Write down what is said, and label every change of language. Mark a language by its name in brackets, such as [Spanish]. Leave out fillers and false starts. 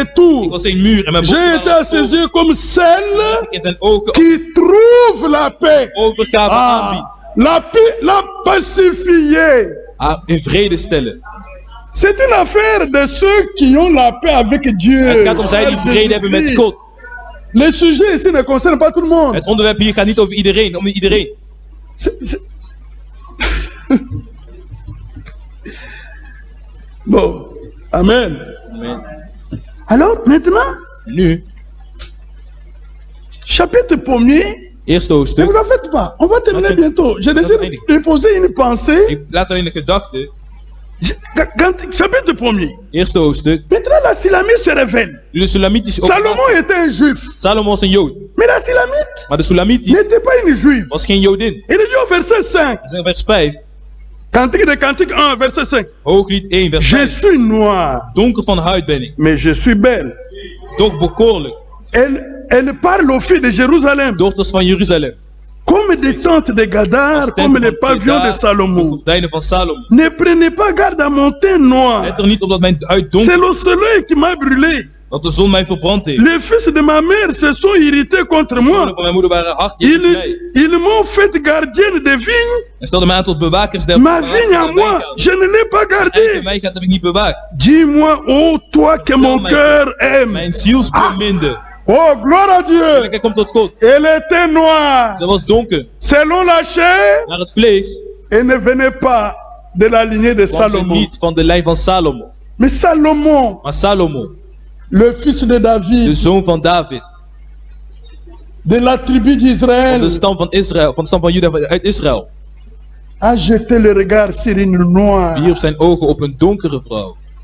[Dutch] Ik [French] tours. [Dutch] was een muur en mijn [French] J'ai [Dutch] borsten [French] été [Dutch] waren [French] à ses [Dutch] open. [French] yeux comme celle [Dutch] In zijn ogen [French] qui trouve la paix. [Dutch] overgave Ah, aanbiedt. [French] la pacifier. [Dutch] Haar in vrede stellen. [French] C'est une affaire de ceux qui ont la paix avec Dieu. [Dutch] Het gaat om zij die vrede hebben met God. [French] Le sujet ici ne concerne pas tout le monde. [Dutch] Het onderwerp hier gaat niet over iedereen, om iedereen. [French] Bon, amen. [Dutch] Amen. [French] Alors maintenant, [Dutch] En nu, [French] chapitre 1er, [Dutch] eerste [French] ne [Dutch] hoofdstuk. [French] vous en faites pas, on va terminer Ok. bientôt. Je désire déposer une pensée. [Dutch] Ik laat alleen een gedachte. [French] Chapitre 1er. [Dutch] Eerste hoofdstuk. [French] Maintenant, la Sulamite se révèle. [Dutch] Nu de Sulamitische [French] Salomon était un juif, [Dutch] Salomo was een Jood. [French] mais la Sulamite [Dutch] Maar de Sulamitie [French] n'était pas une juive. [Dutch] was geen Jodin. [French] Il dit au verset 5, [Dutch] Dat is in vers 5. [French] Cantique de Cantique 1, verset 5. [Dutch] Hooglied 1, vers [French] Je [Dutch] 5. [French] suis noir, [Dutch] Donker van huid ben ik. [French] mais je suis belle. [Dutch] Toch bekoorlijk. [French] Elle parle aux filles de Jérusalem, [Dutch] Dochters van Jeruzalem. [French] comme des tentes de Gadar, comme les pavillons de Salomon. [Dutch] Gordijnen van Salomo. [French] Ne prenez pas garde à mon teint noir. [Dutch] Let er niet op dat mijn huid [French] C'est [Dutch] donker [French] le soleil qui m'a brûlé. [Dutch] dat de zon mij verbrand heeft. [French] Les fils de ma mère se sont irrités contre [Dutch] De zonen [French] moi. [Dutch] van mijn moeder waren hard tegen mij. [French] Ils m'ont fait gardienne de vigne. [Dutch] En stelden mij aan tot bewakers der [French] Ma vigne à moi, je ne l'ai pas [Dutch] Eigen [French] gardée. [Dutch] wijngaard heb ik niet bewaakt. [French] Dis-moi, ô toi que mon cœur aime. [Dutch] Mijn ziel beminde. [French] Oh, gloire à [Dutch] En [French] Dieu. [Dutch] kijk om tot God. [French] Elle était noire. [Dutch] Ze was donker. [French] Selon la chair, [Dutch] Naar het vlees [French] elle ne venait pas de la lignée de [Dutch] kwam ze [French] Salomon. [Dutch] niet van de lijn van Salomo. [French] Mais Salomon, [Dutch] Maar Salomo, [French] le fils de [Dutch] de [French] David, [Dutch] zoon van David, [French] de la tribu [Dutch] van [French] d'Israël, [Dutch] de stam van Israël, van de stam van Juda uit Israël, [French] a jeté le regard sur une noire. [Dutch] wierp zijn ogen op een donkere vrouw.